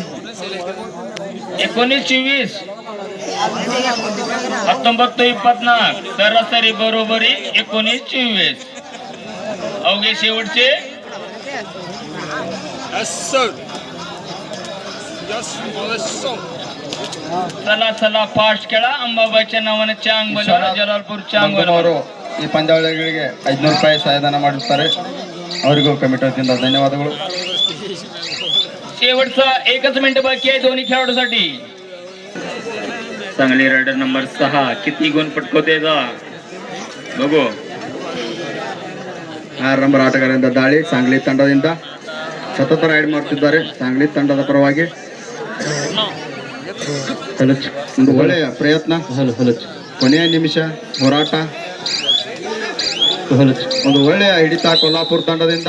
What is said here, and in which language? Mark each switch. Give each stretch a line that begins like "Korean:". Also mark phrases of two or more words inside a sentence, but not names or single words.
Marathi: 19-24 19-24 सरासरी बरोबरी 19-24 अवघे शेवटचे चला फास्ट खेळा अंबाबाईच्या नावाने चांग बला जलालपूर चांग
Kannada: ಅವರು ಈ ಪಂದ್ಯಾವಳಿಗಳಿಗೆ 500 ರೂಪಾಯಿ ಸಹಾಯಧನ ಮಾಡಿರ್ತಾರೆ ಅವರಿಗೂ ಕಮಿಟಿ ವತಿಯಿಂದ ಧನ್ಯವಾದಗಳು
Marathi: शेवटचा 1 मिनिट बाकी आहे दोन्ही खेळाडूसाठी चांगली रायडर नंबर 6 किती गुण पटकवते बघू
Kannada: 6 ನಂಬರ್ ಆಟಗಾರರಿಂದ ದಾಳಿ सांगली ತಂಡದಿಂದ ಸತತ ರೈಡ್ ಮಾಡ್ತಿದ್ದಾರೆ सांगली ತಂಡದ ಪರವಾಗಿ ಒಂದು ಒಳ್ಳೆಯ ಪ್ರಯತ್ನ ಕೊನೆಯ ನಿಮಿಷ ಹೋರಾಟ ಒಂದು ಒಳ್ಳೆಯ ಹಿಡಿತ ಕೊಲ್ಲಾಪುರ ತಂಡದಿಂದ